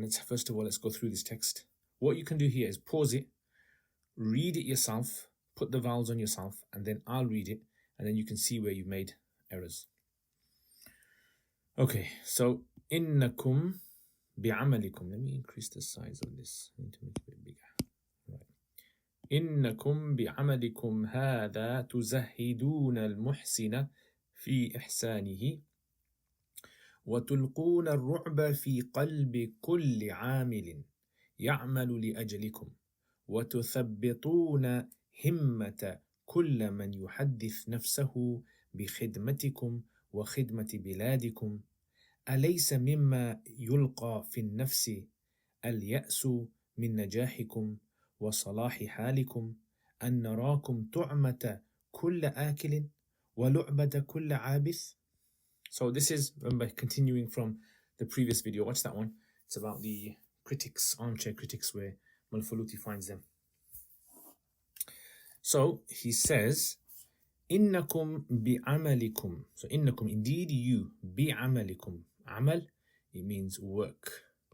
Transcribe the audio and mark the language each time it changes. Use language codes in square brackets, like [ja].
[en] Let's go through this text. What you can do here is pause it, read it yourself, put the vowels on yourself, and then I'll read it, and then you can see where you've made errors. [ar] Okay, so innakum bi'amalikum. [en] Let me increase the size of this. I need to make it a bit bigger. Right. [ar] Innakum bi'amalikum hadha tuzahiduna al-muhsina في إحسانه وتلقون الرعب في قلب كل عامل يعمل لأجلكم وتثبطون همة كل من يحدث نفسه بخدمتكم وخدمة بلادكم أليس مما يلقى في النفس اليأس من نجاحكم وصلاح حالكم أن نراكم طعمة كل آكل وَلُعْبَةَ كُلَّ عَابِث. [en] So this is, remember, continuing from the previous video. Watch that one. It's about the critics, armchair critics, where Manflooti finds them. So he says, إِنَّكُمْ بِعَمَلِكُمْ. So innakum, indeed you, bi'amalikum. Amal, it means work.